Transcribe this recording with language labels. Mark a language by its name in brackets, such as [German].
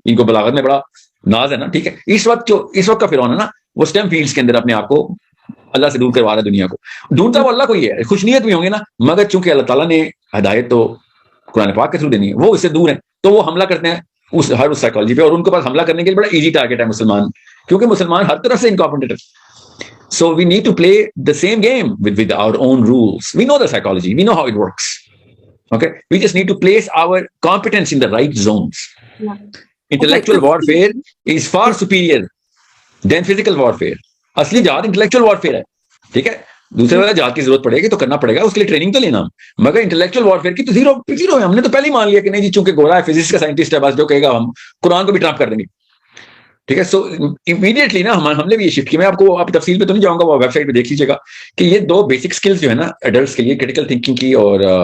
[Urdu] ان کو بلاغت میں بڑا ناز ہے نا. ٹھیک ہے, اس وقت کا فرعون ہے نا, وہ اسٹیم فیلڈز کے اندر اپنے آپ کو اللہ سے دور کروا رہا ہے, دنیا کو ڈھونڈتا وہ اللہ کو ہی ہے. خوش نیت بھی ہوں گے نا, مگر چونکہ اللہ تعالیٰ نے ہدایت تو قرآن پاک کے تھرو دینی ہے, وہ اس سے دور ہیں, تو وہ حملہ کرتے ہیں اس سائیکالوجی پہ, اور ان کے پاس حملہ کرنے کے لیے بڑا ایزی ٹارگیٹ ہے مسلمان, کیونکہ مسلمان ہر طرف سے incompetent. [English] So we need to play the same game with our own rules. We know the psychology, we know how it works. Okay, we just need to place our competence in the right zones. Yeah. Intellectual warfare is far superior than physical warfare. [Urdu] اصلی جہاد intellectual warfare ہے. ٹھیک ہے, دوسرے والا جہاد کی ضرورت پڑے گی تو کرنا پڑے گا, اس کے لیے ٹریننگ تو لینا, مگر انٹلیکچوئل وارفیئر کی تو زیرو ہے. ہم نے تو پہلے ہی مان لیا کہ نہیں جی چونکہ گورا ہے, فزکس کا سائنٹسٹ ہے, بس جو کہے گا ہم قرآن کو بھی ٹرمپ کر دیں گے. ٹھیک ہے, سو امیڈیٹلی نا ہم نے بھی یہ شفٹ کیا. میں آپ کو تفصیل پہ تو نہیں جاؤں گا, وہ ویب سائٹ پہ دیکھ لیجیے گا کہ یہ 2 بیسک اسکلز جو ہے نا ایڈلٹس کے لیے, کریٹیکل تھنکنگ کی اور